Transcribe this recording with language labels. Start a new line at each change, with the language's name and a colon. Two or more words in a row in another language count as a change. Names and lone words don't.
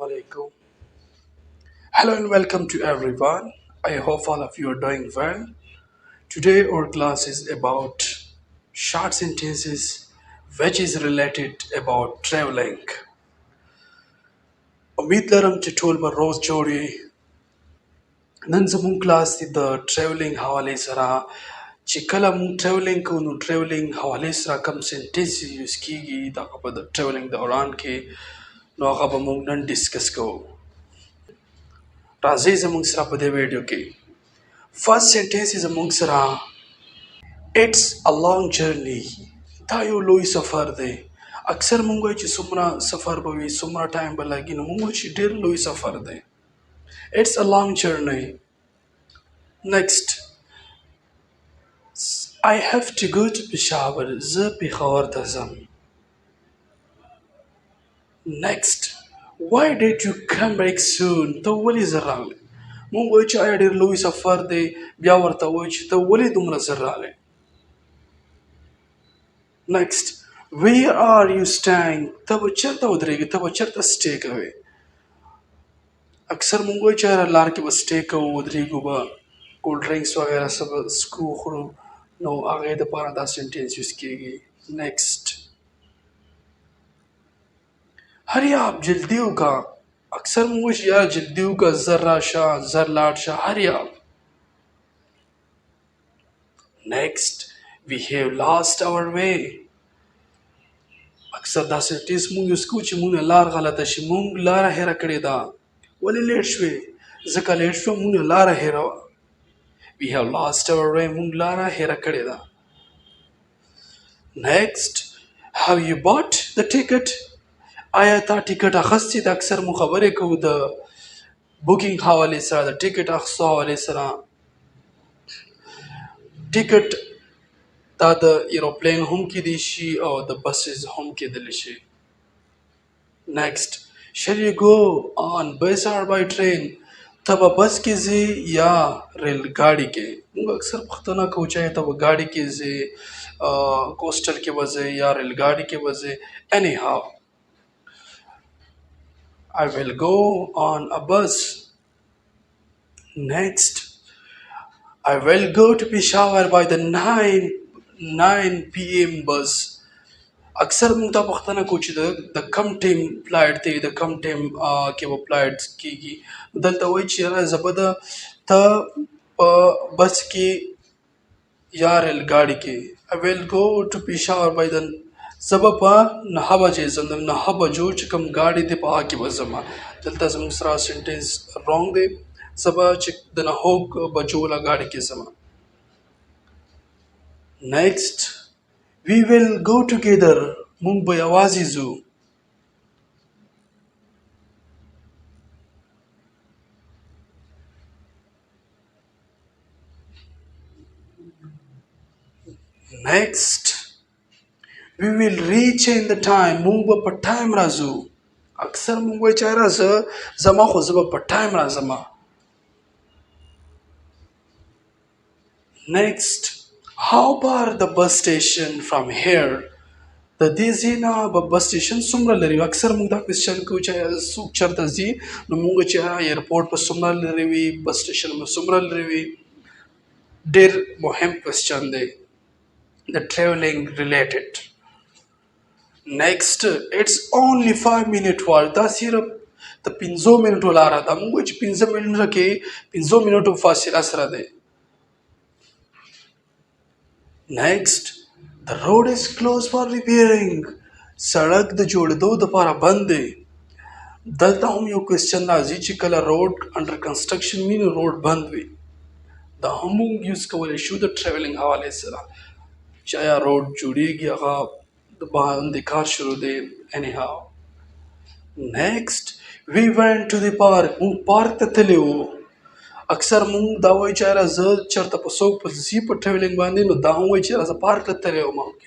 Arabic: alaikum.
English: Hello and welcome to everyone. I hope all of you are doing well. Today our class is about short sentences which is related about traveling.
Pashto: امید لرم چې ټول به روز جوړي نن زموږ کلاس دی د ټریولینګ حواله سره چې کله مونږ ټریولینګ کوو نو ټریولینګ حواله سره کوم سنټنس یوز کیږي دا په د ټریولینګ دوران کې نو هغه به مونږ نن ډیسکس کوو راځي زموږ سره په دې ویډیو کې
English: first sentence
Pashto: زموږ سره
English: It's a long journey
Pashto: دا یو لوی سفر دی اکثر مونږ وایو چې څومره سفر به وي څومره ټایم به لګي نو مونږ وایو چې ډېر لوی سفر دی
English: It's a long journey. Next, I have to go to Peshawar.
Pashto: زه پېښور ته ځم.
English: Next, why did you come back soon?
Pashto: ته ولې زر راغلې؟ مونږ وایو چې آیا ډېر لوی سفر دی بیا ورته وایو چې ته ولې دومره زر راغلې؟
English: Next, where are you staying?
Pashto: ته به چېرته ودرېږې ته به چېرته سټې کوې اکثر مونږ وایو چې لار کې به سټې کوو ودرېږو به
English: cold drinks
Pashto: وغیره څه به څکو خورو نو هغې دپاره دا سنټنس یوز کېږي نیکسټ هریاب جلدي وکړه اکثر مونږ وایو چې یاره جلدي وکړه زر راشه زر لاړ شه هریاب نیکسټ
English: we have lost our way
Pashto: اکثر دا سنټنس مونږ یوز کوو چې مونږ نه لار غلطه شي مونږ لاره هیره کړې ده ولې لیټ شوې ځکه لیټ شوه مونږ نه لاره هیره وه
English: we have lost our way
Pashto: مونږ لاره هیره کړې ده
English: next have you bought the ticket
Pashto: آیا تا ټیکټ اخیستی د اکثر مو خبرې کوو د بوکینګ حوالې سره د ټیکټ اخیستو حوالې سره ټیکټ دا د ایروپلین هم کیدی شي او د بسز هم کیدلی شي
English: next shall you go on bus or by train
Pashto: ته به بس کې ځې یا ریل ګاډي کې موږ اکثر پوښتنه کوو چې ته به ګاډي کې ځې کوسټل کې به ځې یا ریل ګاډي کې به ځې
English: anyhow I will go on a bus next I will go to Peshawar by the 9 p.m.
Pashto: bus اکثر موږ دا پوښتنه کوو چې د کم ټیم فلایټ دی د کم ټیم کې به فلایټ کېږي دلته وایي چې یاره زه به ته په بس کې یا ریل ګاډي کې
English: I will go to Peshawar by the
Pashto: زه به په 9 بجې ځم د 9 بجو چې کوم ګاډي دی په هغه کې به ځم دلته زموږ سره سنټنس رانګ دی زه به چې د 9 بجو والا ګاډي کې ځم
English: next we will go together
Pashto: مونږ به یوازې ځو
English: next we will reach in the time
Pashto: مونږ به په ټایم راځو اکثر مونږ وایو چې یاره زما خو زه به په ټایم راځم
English: next how far the bus station from here
Pashto: د دې ځای نه به بس سټیشن څومره لري اکثر موږ دا کوېسچن کوو چې څوک چېرته ځي نو موږ چې ایرپورټ به څومره لرې وي بس سټیشن به څومره لرې وي ډېر مهم کوېسچن دی د ټریولینګ ریلیټډ
English: next it's only 5 minute walk
Pashto: دا صرف د 5 منټو لاره ده موږ وایو چې 5 منټو کې 5 منټو فاصله سره دی
English: next the road is closed for repairing
Pashto: سړک د جوړېدو دپاره بند دی دلته هم یو کوېسچن راځي چې کله
English: road under construction
Pashto: وي نو روډ بند وي دا هم موږ یوز کولی شو د ټریولینګ حوالې سره چې آیا روډ جوړېږي هغه د باندې کار شروع دی
English: anyhow next we went to the park
Pashto: موږ پارک ته تللی وو اکثر مونږ دا وایو چې یاره زه چېرته په څوک په ځي په ټریولینګ باندې نو دا هم وایي چې یاره زه پارک ته تللی وم